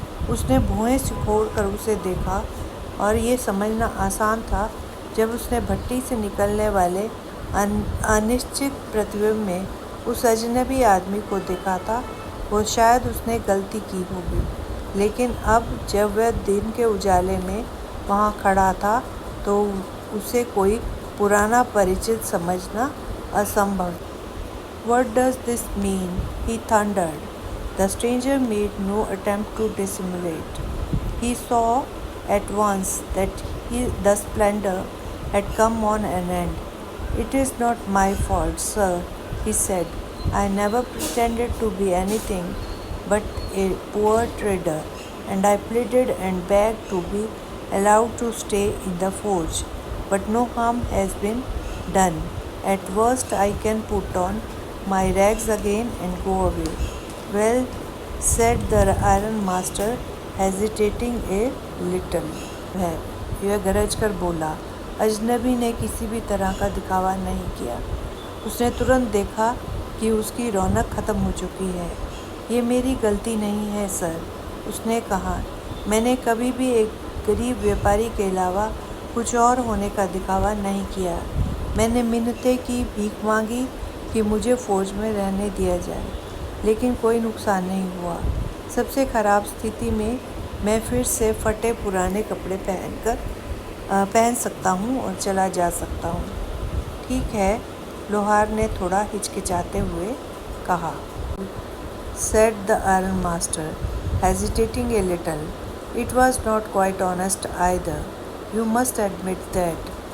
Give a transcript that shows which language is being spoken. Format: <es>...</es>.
<hi>उसने भुएं सिकोड़ कर उसे देखा और ये समझना आसान था जब उसने भट्टी से निकलने वाले अनिश्चित प्रतिबिंब में उस अजनबी आदमी को देखा था, वो शायद उसने गलती की होगी। लेकिन अब जब वह दिन के उजाले में वहाँ खड़ा था तो उसे कोई पुराना परिचित समझना असंभव।</hi> <en>What does this mean? He thundered. The stranger made no attempt to dissimulate. He saw at once that the splendor had come on an end. It is not my fault, sir, he said. I never pretended to be anything but a poor trader, and I pleaded and begged to be allowed to stay in the forge. But no harm has been done. At worst I can put on my rags again and go away. Well, said the iron master, hesitating a little.</en> <hi>यह गरज कर बोला। अजनबी ने किसी भी तरह का दिखावा नहीं किया। उसने तुरंत देखा कि उसकी रौनक ख़त्म हो चुकी है। ये मेरी गलती नहीं है सर, उसने कहा। मैंने कभी भी एक गरीब व्यापारी के अलावा कुछ और होने का दिखावा नहीं किया। मैंने मिन्नतें की, भीख मांगी कि मुझे फ़ौज में रहने दिया जाए, लेकिन कोई नुकसान नहीं हुआ। सबसे ख़राब स्थिति में मैं फिर से फटे पुराने कपड़े पहन सकता हूँ और चला जा सकता हूँ। ठीक है, लोहार ने थोड़ा हिचकिचाते हुए कहा।</hi> <en>Said the iron master, hesitating a little. It was not quite honest either. You must admit that.</en>